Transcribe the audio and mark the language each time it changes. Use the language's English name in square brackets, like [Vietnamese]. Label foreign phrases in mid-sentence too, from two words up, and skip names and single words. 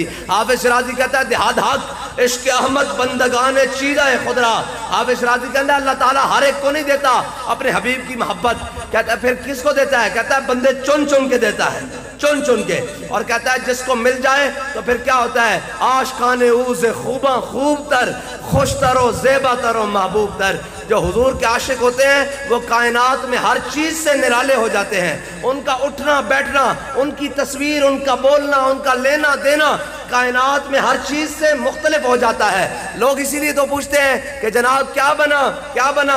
[Urdu] حافظ شرازی کہتا ہے [Persian] دہاد حق عشق احمد بندگان چیدہ خدرا، [Urdu] حافظ شرازی کہتا ہے اللہ تعالیٰ ہر ایک کو نہیں دیتا اپنے حبیب کی محبت، کہتا ہے پھر کس کو دیتا ہے؟ کہتا ہے بندے چن چن کے دیتا ہے، چن چن کے، اور کہتا ہے جس کو مل جائے تو پھر کیا ہوتا ہے؟ [Persian] عاشقان او سے خوباں خوب تر، خوش تر و زیبا تر و محبوب تر۔ [Urdu] جو حضور کے عاشق ہوتے ہیں وہ کائنات میں ہر چیز سے نرالے ہو جاتے ہیں، ان کا اٹھنا بیٹھنا، ان کی تصویر، ان کا بولنا، ان کا لینا دینا کائنات میں ہر چیز سے مختلف ہو جاتا ہے۔ لوگ اسی لیے تو پوچھتے ہیں کہ جناب کیا بنا کیا بنا؟